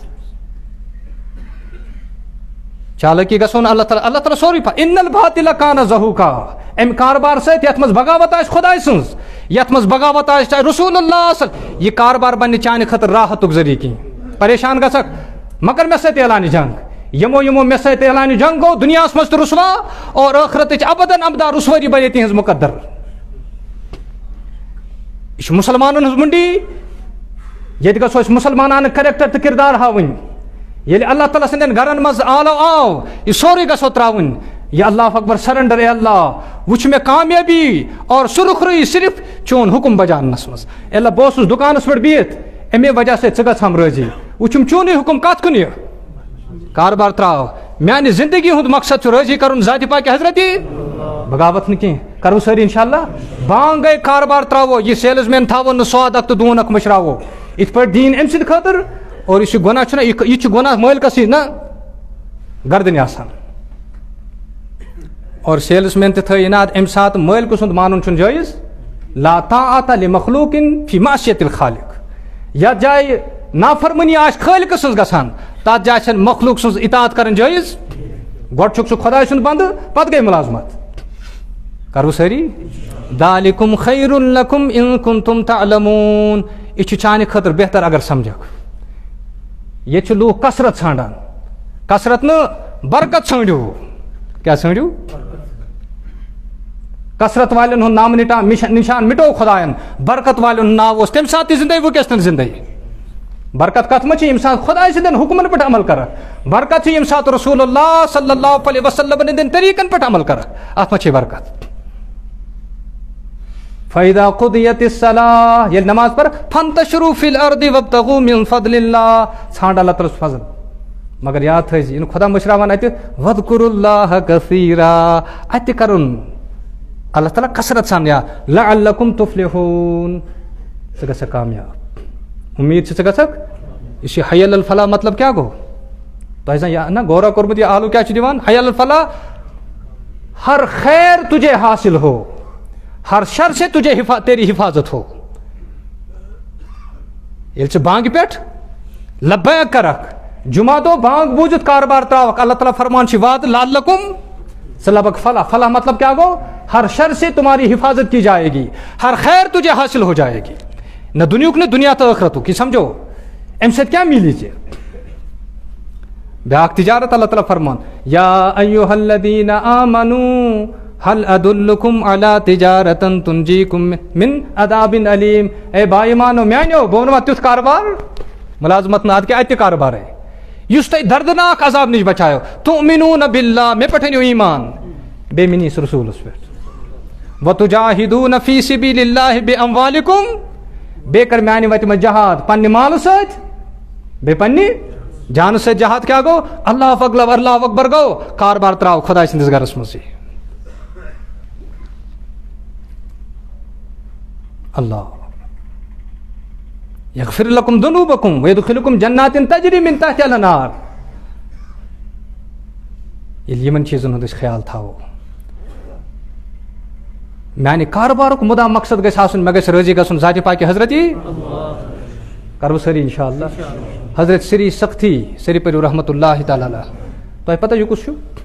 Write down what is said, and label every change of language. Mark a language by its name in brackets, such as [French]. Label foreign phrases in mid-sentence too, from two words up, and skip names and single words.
[Kashmiri] چالٲکی گژھو نہٕ اللہ تعالیٰ سورُے [Arabic] اِن الباطل کان زہوٗقا [Kashmiri] اَمہِ کاربار سۭتۍ یتھ منٛز بغاوت آسہِ خۄداے سٕنٛز یتھ منٛز بغاوت آسہِ چاہے رسول اللہ یہِ کاربار بنہِ چانہِ خٲطرٕ راحتُک ذٔریعہٕ کینٛہہ پریشان گژھکھ مگر مےٚ سۭتۍ اعلانہِ جنگ یِمو مےٚ سۭتۍ اعلانہِ جنگ گوٚو دُنیاہس منٛز تہِ رُسوا اور ٲخرتٕچ [Arabic] ابدن ابدا [Kashmiri] رُسوٲری بنے تِہنٛز مُقدر یہِ چھِ مُسلمانن ہٕنٛز منڈی ییٚتہِ گژھو أسۍ مُسلمانانہٕ کریکٹر تہٕ کِردار ہاوٕنۍ ییٚلہِ اللہ تعالیٰ سٕنٛدٮ۪ن گرن منٛز آلو آو یہِ سورُے گژھو ترٛاوٕنۍ یہ [Arabic] اللہ اکبر [Kashmiri] سرنڈر اے اللہ وٕچھ مےٚ کامیٲبی اور سُرخرٲیی صرف چون حُکم بجاونس منٛز اے اللہ بہٕ اوسُس دُکانس پٮ۪ٹھ بِہِتھ اَمے وجہ سۭتۍ ژٕ گژھم رٲضی وٕچھُم چونُے حُکم کتھ کُن یہِ کاربار ترٛاو میانہِ زندگی ہُنٛد مقصد چھُ رٲضی کرُن ذاتِ پاکہِ حضرتی بغاوت نہٕ کینٛہہ کرو سٲری [Arabic] انشاء اللہ [Kashmiri] بانگ گٔے کاربار ترٛاوو یہِ سیلٕز مین تھاوو نہٕ سواد اکھ تہٕ دوٗن اکھ مٔشراوو یِتھ پٲٹھۍ دیٖن أمۍ سٕنٛدِ خٲطرٕ اور یُس یہِ گۄناہ چھُنہ یہِ چھُ گۄناہ مٲلکسٕے نہ گردنہِ آسان اور سیلٕز مین تہِ تھٲے اِناد اَمہِ ساتہٕ مٲلکہٕ سُنٛد مانُن چھُنہٕ جٲیِز [Arabic] لا طاعۃ لمخلوقٍ فی معصیۃ الخالق [Kashmiri] یتھ جایہِ نافرمٲنی آسہِ خٲلقہٕ سٕنٛز گژھان تتھ جایہِ چھنہٕ مخلوق سٕنٛز اطاعت کرٕنۍ جٲیِز گۄڈٕ چھُکھ سُہ خۄداے سُنٛد بنٛدٕ پتہٕ گٔے مُلازمت کرو سٲری [Arabic] ذالکم خیر لکم ان کنتم تعلمون [Kashmiri] یہِ چھُ چانہِ خٲطرٕ بہتر اگر سمجھکھ ییٚتہِ چھِ لوٗکھ کثرت ژھانڈان کثرت نہٕ برکت ژھٲنڈِو کیٛاہ ژھٲنڈِو کثرت والٮ۪ن ہُنٛد نامہٕ نِشان مِٹو خۄدایَن برکت والٮ۪ن ہُنٛد ناو اوس تمہِ ساتہٕ تہِ زِندَے وٕنکٮ۪س تہِ زِندَے برکت کتھ منٛز چھِ ییٚمہِ ساتہٕ خۄداے سٕنٛدٮ۪ن حُکمن پٮ۪ٹھ عمل کرکھ برکت چھِ ییٚمہِ ساتہٕ رسول اللہ [Arabic] صلی اللہ علیہ وسلم [Kashmiri] ہٕنٛدٮ۪ن طریٖقن پٮ۪ٹھ عمل کرکھ اتھ منٛز چھے برکت [Arabic] فَإِذَا قُضِيَتِ الصَّلَاةُ [Kashmiri] ییٚلہِ نماز پرکھ [Arabic] فَانتَشِرُوا فِي الْأَرْضِ وَابْتَغُوا مِن فَضْلِ اللہِ [Kashmiri] ژھانٛڈ اللہ تعالیٰ سُنٛد فضل مگر یاد تھٲیزِ یہِ نہٕ خۄدا مٔشراوان اَتہِ [Arabic] وَذْکُرُوا اللّٰہِ کَثیٖرًا [Kashmiri] اَتہِ تہِ کرُن اللہ تعالیٰ کثرت سان یاد [Arabic] لَعَلَّکُم تُفلِحوٗن [Kashmiri] ژٕ گژھکھ کامیاب اُمید چھِ ژٕ گژھکھ یُس یہِ [Arabic] حی علی الفلاح [Kashmiri] مطلب کیٛاہ گوٚو تۄہہِ زن نہ غورا کوٚرمُت یہِ آلو کیٛاہ چھُ دِوان [Arabic] حی علی الفلاح [Urdu] ہر خیر تُجھے حاصل ہو ہر شر سے تجھے تیری حفاظت ہو [Kashmiri] ییٚلہِ ژٕ بانگہِ پٮ۪ٹھ لبیک کرکھ جمعہ دۄہ بانگ بوٗزِتھ کاربار ترٛاوکھ اللہ تعالیٰ فرمان چھِ وعدٕ لعلکم ژٕ لبکھ فلاح فلاح مطلب کیا گو [Urdu] ہر شر سے تمہاری حفاظت کی جائے گی ہر خیر تجھے حاصل ہو جائے گی نہ [Kashmiri] دنیاک نہ دنیا تو ٲخرتُک یہ سمجھو امہِ سۭتۍ کیٛاہ میلی ژےٚ بیٛاکھ تجارت اللہ تعالیٰ فرمان [Arabic] یا ایُّہا الذین آمنوا هل ادلکم علی تجارۃ تنجیکم من عذاب علیم [Kashmiri] اے با ایمانو میانیو بہٕ وَنہٕ تیُتھ کاربار ملازمت نہٕ اَدٕ کیٛاہ اَتہِ تہِ کاربارے یُس تۄہہِ دردناک عذاب نِش بچایو [Arabic] تُؤمنوٗنَ باللہ [Kashmiri] مےٚ پٮ۪ٹھ أنِو ایٖمان بے منیس رسولس پہ [Arabic] وَتُجَاهِدُونَ فِي سَبِيلِ اللَّهِ بِأَمْوَالِكُمْ [Kashmiri] بے کر میانہِ وتہِ منٛز جہاد پننہِ مالہٕ سۭتۍ بیٚیہِ پننہِ جانہٕ سۭتۍ جہاد کیٛاہ گوٚو [Arabic] اللہ اکبر [Kashmiri] گوٚو کاربار ترٛاو خۄداے سٕنٛدِس گرس منٛزٕے [Arabic] اللہ یغفر لکم ذنوبکم ویدخلکم جنات تجری من تحتها الانہار [Kashmiri] ییٚلہِ یِمن چیٖزن ہُنٛد أسۍ خیال تھاوو میانہِ کاربارُک مُدا مقصد گژھِ آسُن مےٚ گژھِ رٲضی گژھُن ذاتِ پاکہِ حضرتی کرو سٲری [Arabic] انشاء اللہ [Kashmiri] حضرت سری سختی سری پٔرِو [Arabic] رحمتہ اللہ تعالیٰ علیہ [Kashmiri] تۄہہِ پتہ یہِ کُس چھُ